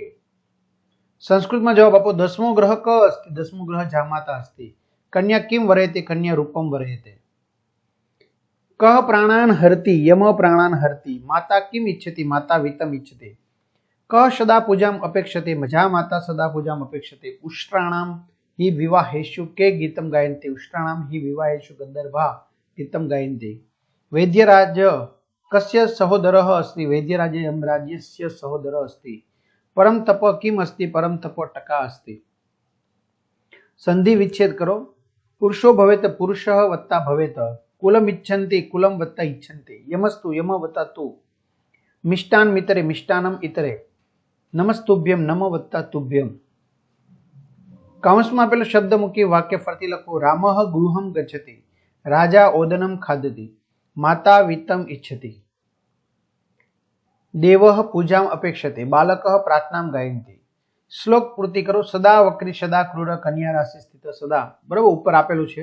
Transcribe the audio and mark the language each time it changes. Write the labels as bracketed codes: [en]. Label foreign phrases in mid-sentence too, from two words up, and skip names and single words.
[gu] સંસ્કૃતમાં જવાબ આપો। [sa] दसमो ग्रह क अस्ति? दसमो ग्रह जामाता अस्ति। कन्या किम वरेते? कन्या रूपम वरेते। कह प्राणान हरति? यम प्राणान हरति। माता किम इच्छति? माता वित्तम इच्छते। कह सदा पूजाम अपेक्षते? मजा माता सदा पूजाम अपेक्षते। उष्ट्राणाम हि विवाहेषु के गीतम गायन्ति। उष्ट्राणाम हि विवाहेषु गंधर्वा गीतम गायन्ति। वैद्यराज कस्य सहोदरः अस्ति? वैद्यराजे यमराजस्य सहोदरः अस्ति। परम तप किम अस्ति? परम तप टका अस्ति। [hi] संधि विच्छेद करो। [sa] पुरुषो भवेत पुरुषः वत्ता भवेत। कुलम इच्छन्ति कुलम वत्ता इच्छन्ति। यमस्तु यम वत्ता तु। मिष्टान मितरे मिष्टानम इतरे। नमस्तुभ्यम नम वत्ता तुभ्यम। [gu] कांसમાં પેલો શબ્દ મૂકી વાક્ય ફરતી લખો। [sa] रामः गृहम गच्छति। राजा ओदनम खादति। माता वित्तम इच्छति। देवः पूजाम अपेक्षते। बालकः प्रार्थनाम गायन्ति। [gu] શ્લોક પૂર્તિ કરો। [sa] सदा वक्री सदा क्रूर कन्या राशि स्थित सदा, [gu] બરાબર, ઉપર આપેલું છે।